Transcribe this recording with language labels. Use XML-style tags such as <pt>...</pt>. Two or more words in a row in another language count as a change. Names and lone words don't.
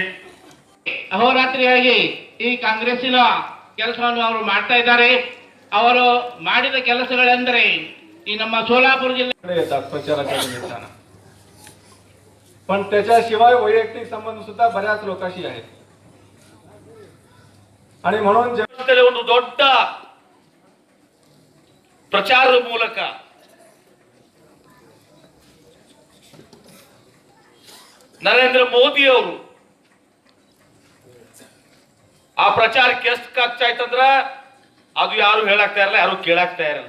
<kn>ಅಹೋರಾತ್ರಿಯಾಗಿ ಈ ಕಾಂಗ್ರೆಸ್ಸಿನ ಕೆಲಸವನ್ನು ಅವರು ಮಾಡ್ತಾ ಇದ್ದಾರೆ. ಅವರು ಮಾಡಿದ ಕೆಲಸಗಳೆಂದರೆ ಈ ನಮ್ಮ सोलापूर जिल्ह्यात</kn> <mr>येतात प्रचारासाठी येताना, पण त्याच्याशिवाय वैयक्तिक संबंध सुद्धा बऱ्याच लोकांशी आहेत. आणि म्हणून</mr> <kn>ಒಂದು ದೊಡ್ಡ ಪ್ರಚಾರದ ಮೂಲಕ ನರೇಂದ್ರ ಮೋದಿ ಅವರು ಆ ಪ್ರಚಾರಕ್ಕೆ ಎಷ್ಟು ಖರ್ಚಾಯ್ತಂದ್ರ ಅದು ಯಾರು ಹೇಳಾಕ್ತಾ ಇರಲ್ಲ, ಯಾರು ಕೇಳಾಕ್ತಾ ಇರಲ್ಲ.</kn>